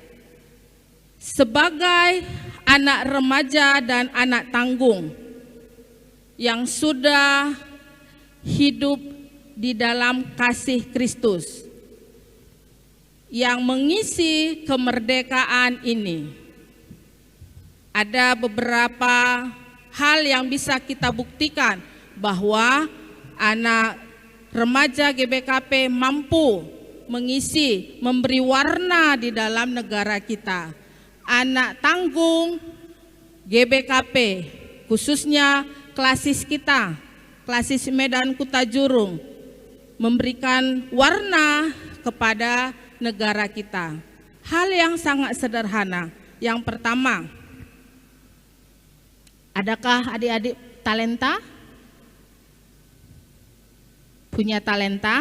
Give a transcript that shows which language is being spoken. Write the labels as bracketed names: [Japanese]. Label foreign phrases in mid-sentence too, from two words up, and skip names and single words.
[Indonesian] Sebagai anak remaja dan anak tanggung yang sudah hidup di dalam kasih Kristus, yang mengisi kemerdekaan ini, ada beberapa hal yang bisa kita buktikan bahwa anak remaja GBKP mampu mengisi, memberi warna di dalam negara kita. Anak tanggung GBKP, khususnya klasis kita, klasis Medan Kutajurung, memberikan warna kepada negara kita. Hal yang sangat sederhana. Yang pertama, adakah adik-adik talenta? Punya talenta?